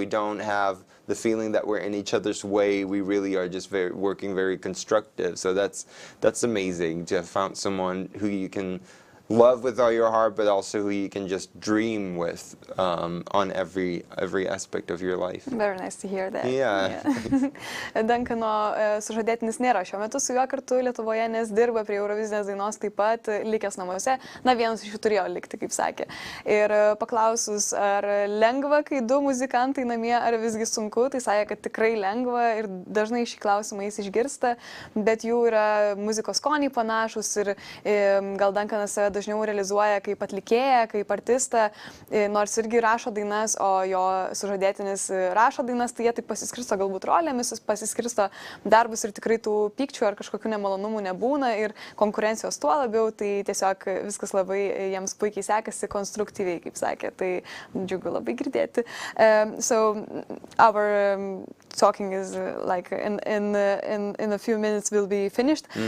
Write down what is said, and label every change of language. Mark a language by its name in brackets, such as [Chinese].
[English] We don't have the feeling that we're in each other's way. We really are just working very constructive. So that's amazing to have found someone who you can love with all your heart, but also who you can just dream with on every aspect of your life. Very nice to hear that. Yeah. [Lithuanian] Duncano sužadėtinis nėra šiuo metu su juo kartu Lietuvoje, nes dirba prie Eurovizijos dainos taip pat, likęs namuose. Na, vienas iš jų turėjo likti, kaip sakė. Ir paklausus, ar lengva, kai du muzikantai namie, ar visgi sunku, tai sakė, kad tikrai lengva ir dažnai šį klausimą jis išgirsta, bet jų yra muzikos skoniai panašus ir gal Duncanas save dažniau realizuoja kaip atlikėją, kaip artistą, nors irgi rašo dainas, o jo sužadėtinis rašo dainas, tai jie taip pasiskirsto galbūt rolėmis, pasiskirsto darbus ir tikrai tų pykčių ar kažkokių nemalonumų nebūna ir konkurencijos tuo labiau, tai tiesiog viskas labai jiems puikiai sekasi, konstruktyviai, kaip sakė, tai džiugu labai girdėti. [English] So our talking is like in a few minutes will be finished.